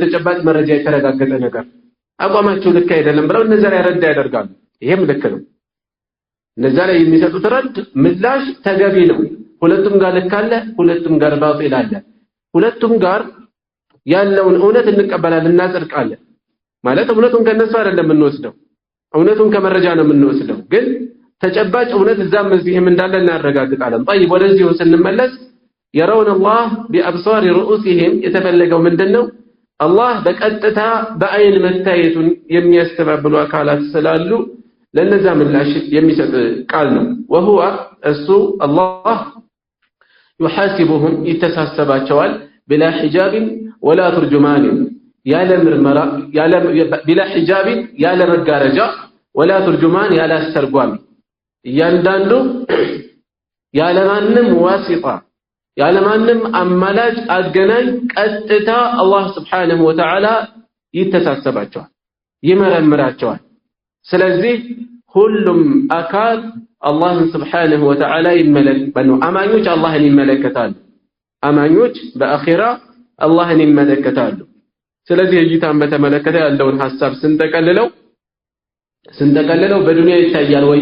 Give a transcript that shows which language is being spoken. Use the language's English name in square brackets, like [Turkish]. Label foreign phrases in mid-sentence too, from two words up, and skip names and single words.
[Amharic] በተጨባጭ መረጃ የተረጋገጠ ነገር አቋማቸው ልክ አይደለም ብለው እነዛ ላይ ረድ ያደርጋሉ። ይሄም ልክ ነው። እነዛ ላይ የሚሰጡት ረድ ምላሽ ተገቢ ነው። ሁለቱም ጋር ልክ አለ፣ ሁለቱም ጋር ባጢል አለ። ሁለቱም ጋር ያለውን እውነት እንቀበላለን፣ እናጸድቃለን። ማለት እውነቱን ከነሱ አይደለም የምንወስደው፣ እውነቱን ከመረጃ ነው የምንወስደው። ግን ተጨባጭ እውነት እዛም እዚህም እንዳለ እናረጋግጣለን። طيب ወደዚሁ ስንመለስ [Arabic] يرون الله بأبصار رؤوسهم [Amharic] የተፈለገው ምንድነው? አላህ በቀጥታ በአይን መታየቱን የሚያስተባብሉ አካላት ስላሉ ለነዛ ምላሽ የሚሰጥ ቃል ነው። وهو እሱ አላህ يحاسبهم ይተሳሰባቸዋል [Arabic] بلا حجاب ولا ترجمان [Amharic] ያለ ምርመራ [Arabic] بلا حجاب [Amharic] ያለ መጋረጃ [Arabic] ولا ترجمان [Amharic] ያለ አስተርጓሚ እያንዳንዱ ያለ ማንም ዋሲጣ ያለ ማንም አማላጅ አገናኝ ቀጥታ አላህ [Arabic] سبحانه وتعالى [Amharic] ይተሳሰባቸዋል፣ ይመረምራቸዋል። ስለዚህ ሁሉም አካል አላህን [Arabic] سبحانه وتعالى [Amharic] ይመለከታሉ። አማኞች አላህን ይመለከታሉ። አማኞች በአኺራ አላህን ይመለከታሉ። ስለዚህ እይታን በተመለከተ ያለውን ሐሳብ ስንጠቀልለው በዱንያ ይታያል ወይ?